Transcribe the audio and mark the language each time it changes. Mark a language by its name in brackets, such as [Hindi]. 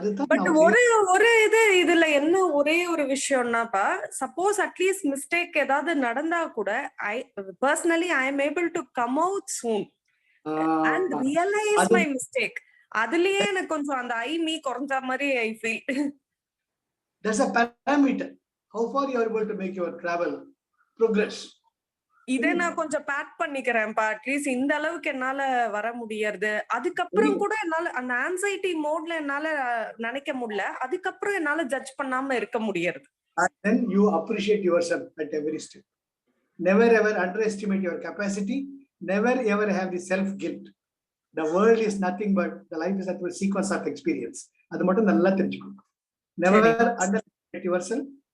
[English] but [Tamil] ஒரு இதுல என்ன ஒரே ஒரு விஷயம்னாப்பா, [English] suppose at least mistake [Tamil] ஏதாவது நடந்தா கூட [English] Personally I am able to come out soon and realize my mistake. [Tamil] அதுலயே எனக்கு கொஞ்சம் அந்த மீ குறைஞ்ச மாதிரி [English] I feel. There's a parameter. How far you are able to make your travel progress. [Tamil] இதை நான் கொஞ்சம் பேக் பண்ணிக்கிறேன்ப்பா. அட்லீஸ்ட் இந்த அளவுக்கு என்னால வர முடியாது. அதுக்கப்புறம் கூட என்னால அந்த ஆன்சைட்டி மோட்ல என்னால நினைக்க முடியல. அதுக்கப்புறம் என்னால ஜட்ஜ் பண்ணாம இருக்க முடியாது. [English] And then you appreciate yourself at every step. Never ever underestimate your capacity. Never ever have the self guilt. The world is nothing but the life is a sequence of experience. [Tamil] அது மட்டும் நல்லா தெரிஞ்சுக்கணும். [English] Never underestimate yourself.